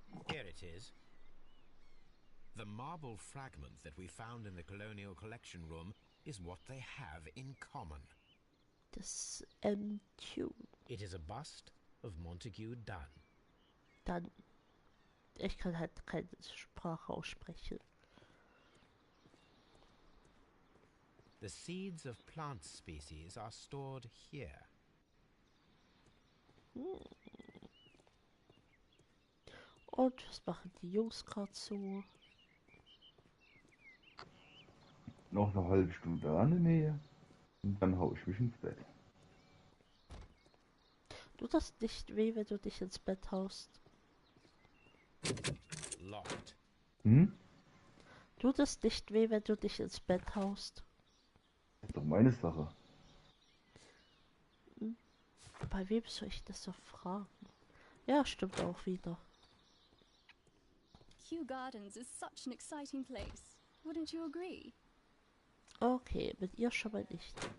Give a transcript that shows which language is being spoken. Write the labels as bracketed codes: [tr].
[en] Here it is. The marble fragment that we found in the Colonial Collection Room is what they have in common. [de] Das MQ. [en] It is a bust of Montague Dunn. [de] Dann, ich kann halt keine Sprache aussprechen. [en] The seeds of plant species are stored here. [de] Und was machen die Jungs gerade so? Noch eine halbe Stunde da in der Nähe. Und dann hau ich mich ins Bett. Tut das nicht weh, wenn du dich ins Bett haust? [en] Locked. [de] Tut es nicht weh, wenn du dich ins Bett haust? Das ist doch meine Sache. Bei wem soll ich das doch fragen? Ja, stimmt auch wieder. [en] Kew Gardens is such an exciting place. Wouldn't you agree? [de] Okay, mit ihr schon mal nicht.